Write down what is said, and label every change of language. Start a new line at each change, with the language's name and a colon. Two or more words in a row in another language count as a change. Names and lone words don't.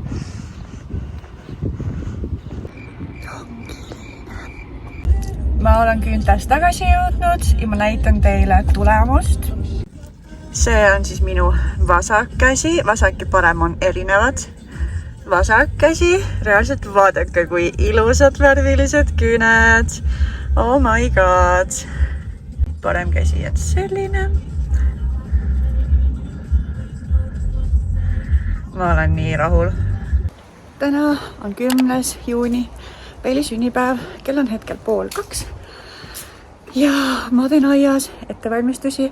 Estonian: Ma olen küntest tagasi jõudnud ja ma näitan teile tulemust. See on siis minu vasak käsi. Vasak ja parem on erinevad. Vasak käsi. Reaalselt vaadake, kui ilusad värvilised küüned.
English: Oh my god.
Estonian: Parem käsi, et selline. Ma olen nii rahul. Täna on 10. juuni. Peili sünnipäev. Kell on hetkel 1:30. Ja ma teen aias ettevalmistusi.